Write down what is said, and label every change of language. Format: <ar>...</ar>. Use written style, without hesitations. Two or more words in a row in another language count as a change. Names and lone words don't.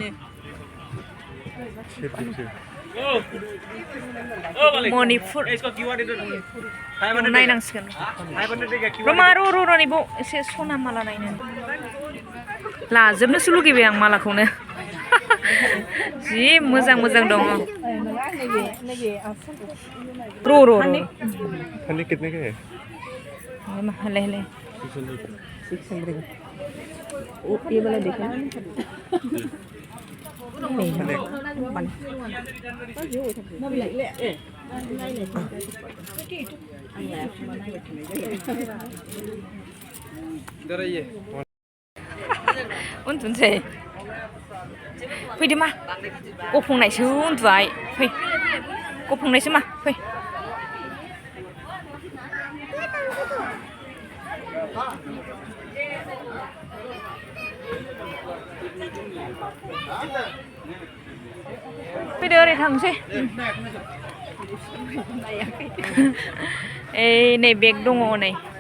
<brx>मणिपुर नायनांसिगोन र' नैबाव एसे सना माला नायनो लाजोबनोसो लुगैबाय आं मालाखौनो जि मोजां दङ र'</brx> <hi>फनी कितने के है ले 600 ओ ये वाला देखो नहीं बन इधर आइए</hi> <brx>उन्दुनोसै फैदो मा गफंनायसो उन्दुबाय फै गफंनायसो मा फै फैदो ओरै थांसै ओइ नै बेग दङ नै</brx>